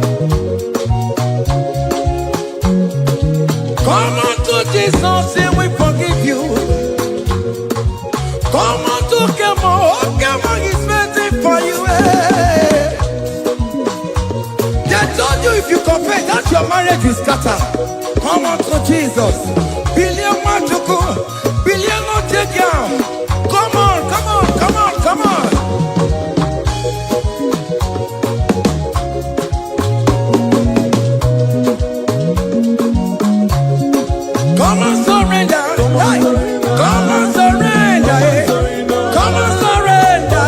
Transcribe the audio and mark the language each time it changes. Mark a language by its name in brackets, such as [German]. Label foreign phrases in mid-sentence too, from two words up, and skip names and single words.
[English] Come on to Jesus, He will forgive you. Come on to Kemo, is waiting for you. Hey. They told you if you confess that your marriage will scatter. Come on to Jesus. Billion Machuku, billion Otegiam. Come on. Come and surrender. Hey. Come and surrender. Come and surrender.